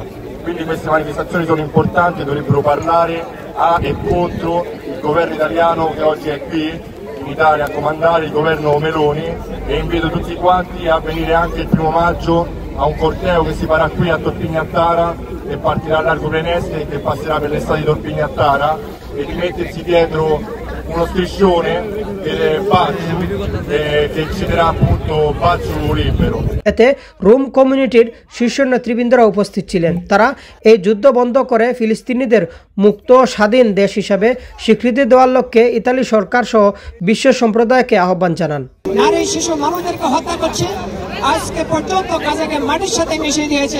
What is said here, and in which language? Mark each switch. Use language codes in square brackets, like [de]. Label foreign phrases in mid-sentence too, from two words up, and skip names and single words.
[it] Quindi queste manifestazioni sono importanti, dovrebbero parlare a e contro il governo italiano che oggi è qui in Italia a comandare, il governo Meloni, e invito tutti quanti a venire anche il 1° maggio a un corteo che si farà qui a Torpignattara e partirà a Largo Prenesche, che passerà per le strade di Torpignattara, e di mettersi dietro uno striscione che citerà appunto Bazzu libero. [bn] এতে রোম কমিউনিটির শীর্ষ নেতৃবৃন্দরা উপস্থিত ছিলেন। তারা এই যুদ্ধ বন্ধ করে ফিলিস্তিনিদের মুক্ত ও স্বাধীন দেশ হিসাবে স্বীকৃতি দেওয়ার লক্ষ্যে ইতালি সরকার সহ বিশ্ব সম্প্রদায়কে আহ্বান জানান। নারী, শিশু, মানুষদেরকে হত্যা করছে, আজকে পর্যন্ত গাজাকে মাটির সাথে মিশিয়ে দিয়েছে।